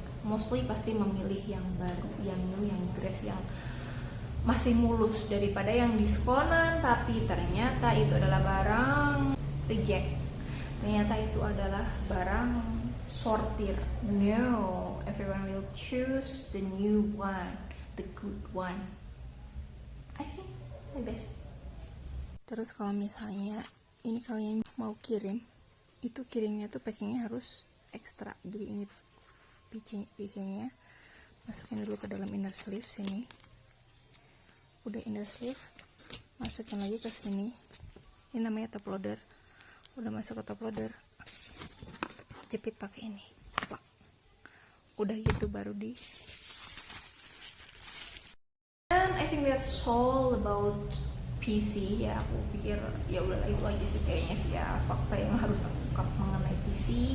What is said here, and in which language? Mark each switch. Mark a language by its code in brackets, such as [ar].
[id] Mostly pasti memilih yang baru, yang new, yang grass, yang masih mulus daripada yang diskonan tapi ternyata itu adalah barang reject, ternyata itu adalah barang sortir. [en] No, everyone will choose the new one, the good one. I think like this. [id] Terus kalau misalnya ini kalian mau kirim, itu kirimnya tuh packingnya harus ekstra. Jadi ini PC-nya masukin dulu ke dalam inner sleeve sini. Udah inner sleeve, masukin lagi ke sini. Ini namanya top loader. Udah masuk ke top loader, jepit pakai ini. Plak. Udah gitu baru di. [en] And I think that's all about PC ya. [id] Aku pikir ya udahlah itu aja sih kayaknya sih ya fakta yang harus aku ungkap mengenai PC.